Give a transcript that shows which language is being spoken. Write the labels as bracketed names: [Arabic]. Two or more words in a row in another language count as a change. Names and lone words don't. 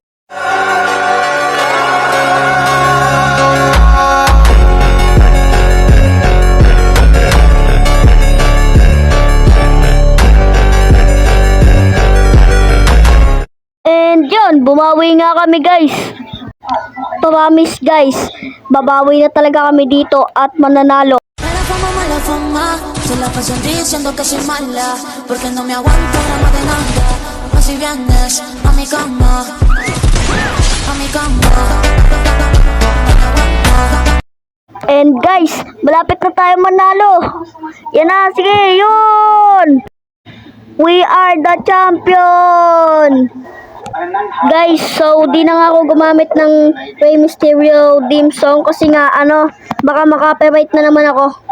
[Filipino] And yun, bumawi nga kami guys. Promise guys, babawi na talaga kami dito at mananalo. [Spanish] Mala fama, se la pasan diciendo que soy mala, porque no me aguanto drama de nada. Así vienes a mi cama, [Filipino] And guys, malapit na tayo manalo. Yan na, sige, yun! [English] We are the champion! [Filipino] Guys, so di na nga ako gumamit ng Rey Mysterio [English] theme song [Filipino] kasi nga baka makapiright na naman ako.